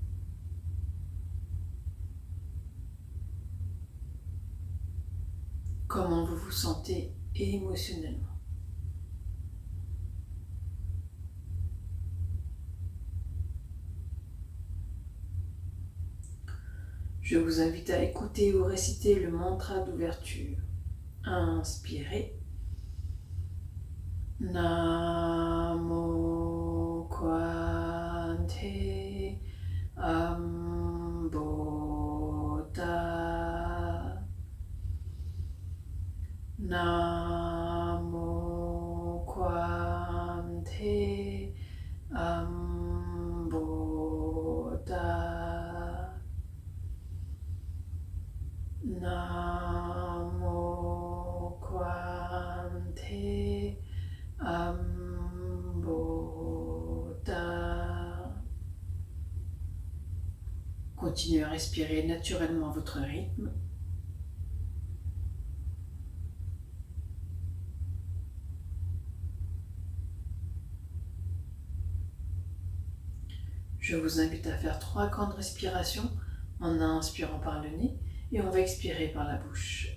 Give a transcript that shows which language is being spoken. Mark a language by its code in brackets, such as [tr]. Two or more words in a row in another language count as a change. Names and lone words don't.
[fr] Comment vous vous sentez émotionnellement. Je vous invite à écouter ou réciter le mantra d'ouverture. Inspirez. Namo Kwante Ambota. Namo Kwante Ambota. Namo Kwante Ambota. Continuez à respirer naturellement à votre rythme. Je vous invite à faire 3 grandes respirations en inspirant par le nez et on va expirer par la bouche.